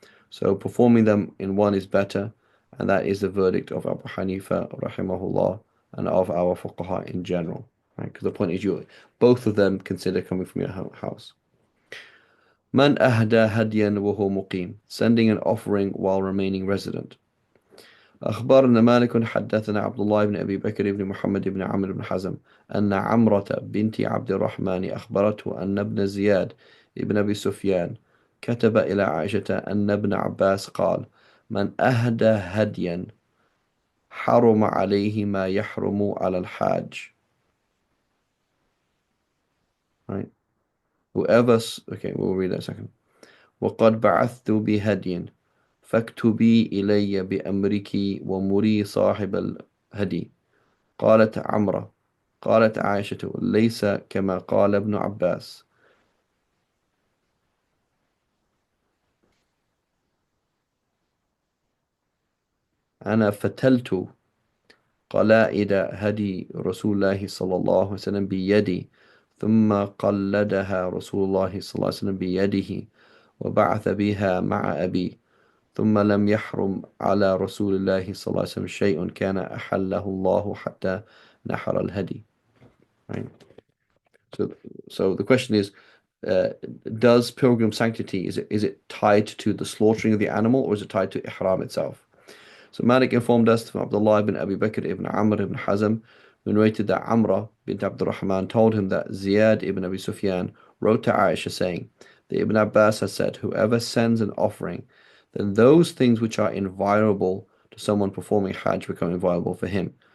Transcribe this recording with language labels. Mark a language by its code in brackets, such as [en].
[en] So performing them in one is better, and that is the verdict of Abu Hanifa, rahimahullah, and of our fuqaha in general. Right? Because the point is, you both of them consider coming from your house. [ar] من أهدى هديا وهو مقيم, [en] sending an offering while remaining resident. [ar] أخبرنا مالك حدثنا عبد الله بن أبي بكر بن محمد بن عمرو بن حزم أن عمرة بنت عبد الرحمن أخبرته أن ابن زياد بن أبي سفيان كتب إلى عائشة أن ابن عباس قال: من أهدى هديا حرم عليه ما يحرم على الحاج. [en] Right? Okay, we'll read that in a second. [ar] وقد بعثت بهدي فاكتبي إلي بأمرك ومري صاحب الهدي. قالت عمرة: قالت عائشة: ليس كما قال ابن عباس. أنا فتلت قلائد هدي رسول الله صلى الله عليه وسلم بيدي، ثم قلدها رسول الله صلى الله عليه وسلم بيده وبعث بها مع أبي، ثم لم يحرم على رسول الله صلى الله عليه وسلم شيء كان أحله الله حتى نحر الهدي. [en] Right? So, so the question is, uh, does pilgrim sanctity, is it tied to the slaughtering of the animal, or is it tied to ihram itself? So Malik informed us from Abdullah ibn Abi Bakr ibn Amr ibn Hazm, who narrated that Amra bint Abdurrahman told him that Ziyad ibn Abi Sufyan wrote to Aisha saying that Ibn Abbas has said, whoever sends an offering, then those things which are inviolable to someone performing Hajj become inviolable for him.